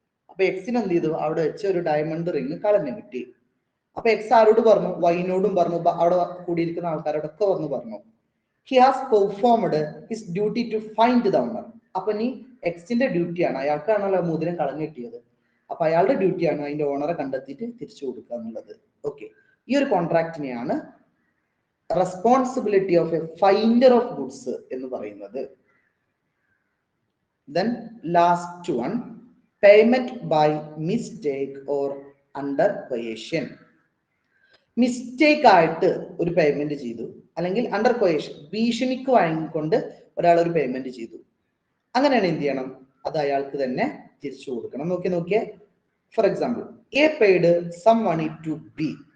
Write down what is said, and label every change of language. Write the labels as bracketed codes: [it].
[ml] അപ്പൊ എക്സിന് എന്ത് ചെയ്തു, അവിടെ വെച്ച് ഒരു ഡയമണ്ട് റിംഗ് കളഞ്ഞു കിട്ടി. അപ്പൊ എക്സ് ആരോട് പറഞ്ഞു, വൈനോടും പറഞ്ഞു, അവിടെ കൂടിയിരിക്കുന്ന ആൾക്കാരോടൊക്കെ പറഞ്ഞു, [en] He has performed his duty to find the owner. [ml] അപ്പൊ ഇനി എക്സിന്റെ ഡ്യൂട്ടിയാണ്, അയാൾക്കാണല്ലോ മോതിരം കളഞ്ഞു കിട്ടിയത്, അപ്പൊ അയാളുടെ ഡ്യൂട്ടിയാണ് അതിന്റെ ഓണറെ കണ്ടെത്തിയിട്ട് തിരിച്ചു കൊടുക്കുക എന്നുള്ളത്. ഓക്കെ, ഈ ഒരു കോൺട്രാക്റ്റിനെയാണ് responsibility of A finder of goods എന്ന് പറയുന്നത്. [en] Then last one, payment by mistake or under coercion. [ml] Mistake ആയിട്ട് ഒരു പേയ്മെന്റ് ചെയ്തു, അല്ലെങ്കിൽ അണ്ടർ കൊയേഷൻ, ഭീഷണിക്ക് വഴങ്ങിക്കൊണ്ട് ഒരാൾ ഒരു പേയ്മെന്റ് ചെയ്തു. അങ്ങനെയാണ് എന്ത് ചെയ്യണം, അത് അയാൾക്ക് തന്നെ തിരിച്ചു കൊടുക്കണം. നോക്കിയേ, [en] For example, A paid some money to B.